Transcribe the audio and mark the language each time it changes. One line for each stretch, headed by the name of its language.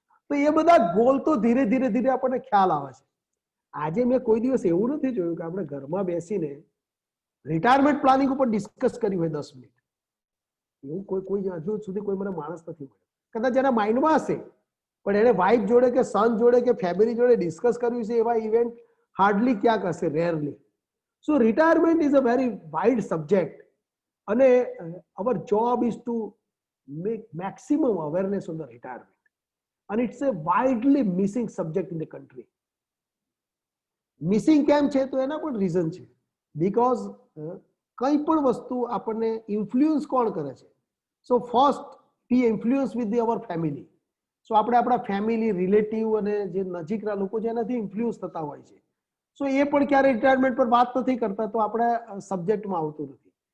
Gujarati: તો એ બધા ગોલ તો ધીરે ધીરે આપણને ખ્યાલ આવે છે. આજે મેં કોઈ દિવસ એવું નથી જોયું કે આપણે ઘરમાં બેસીને રિટાયરમેન્ટ પ્લાનિંગ ઉપર ડિસ્કસ કર્યું હોય 10 મિનિટ. એવું કોઈ હજુ સુધી કોઈ મને માણસ નથી મળ્યો. કદાચ એના માઇન્ડમાં હશે પણ એને વાઇફ જોડે કે સન જોડે કે ફેમિલી જોડે ડિસ્કસ કર્યું છે એવા ઇવેન્ટ હાર્ડલી ક્યાંક હશે, rarely.
English: So retirement is a very wide subject અને our job is to make maximum awareness on the retirement, and it's a widely missing subject in the country.
Gujarati: Missing કેમ છે તો એના પણ રીઝન છે. Because કંઈ પણ વસ્તુ આપણને ઇન્ફ્લુઅન્સ કોણ કરે છે?
English: So first we influence with our family.
Gujarati: સો આપણે આપણા ફેમિલી, રિલેટિવ અને જે નજીકના લોકો છે એનાથી ઇન્ફ્લુઅન્સ થતા હોય છે. સો એ પણ ક્યારે રિટાયરમેન્ટ પર વાત નથી કરતા તો આપણે સબ્જેક્ટમાં આવતું નથી.